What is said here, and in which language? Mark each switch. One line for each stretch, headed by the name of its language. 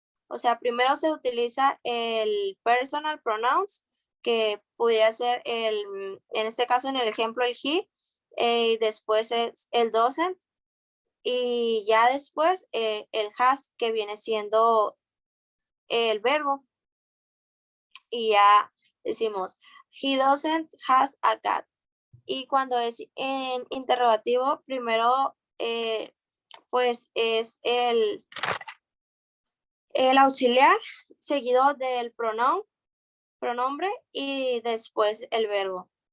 Spanish: O sea, primero se utiliza el
English: personal pronouns,
Spanish: que podría ser en este caso, en el ejemplo, el he, y después es el doesn't, y ya después el has, que viene siendo el verbo. Y ya decimos,
English: he doesn't has a cat.
Spanish: Y cuando es en interrogativo, primero pues es el auxiliar seguido del pronombre y después el verbo.